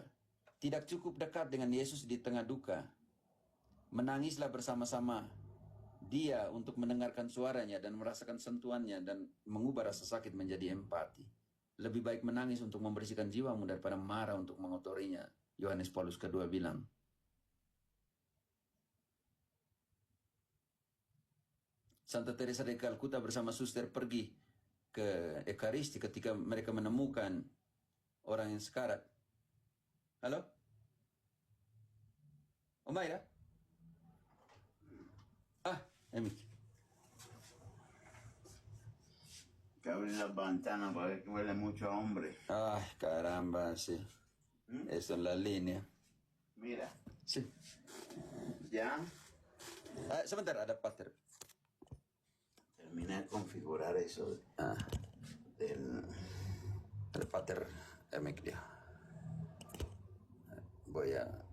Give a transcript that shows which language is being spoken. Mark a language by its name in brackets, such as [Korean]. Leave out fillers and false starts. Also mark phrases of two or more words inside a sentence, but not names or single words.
[Indonesian] Tidak cukup dekat dengan Yesus di tengah duka. Menangislah bersama-sama Dia untuk mendengarkan suaranya dan merasakan sentuhannya dan mengubah rasa sakit menjadi empati. Lebih baik menangis untuk membersihkan jiwamu daripada marah untuk mengotorinya. Yohanes Paulus kedua bilang. Santa Teresa de Calcutta bersama suster pergi ke Ekaristi ketika mereka menemukan orang yang sekarat. Halo? Omaira? Emik. [Spanish] Que abrir las ventanas para ver que huele mucho a hombre. Caramba, sí. Eso en la línea. Mira. Sí. Ya [Indonesian] Sebentar, ada pater. [Spanish] terminé de configurar eso del... [Indonesian] Ada pater Emik dia. [Spanish] Voy a...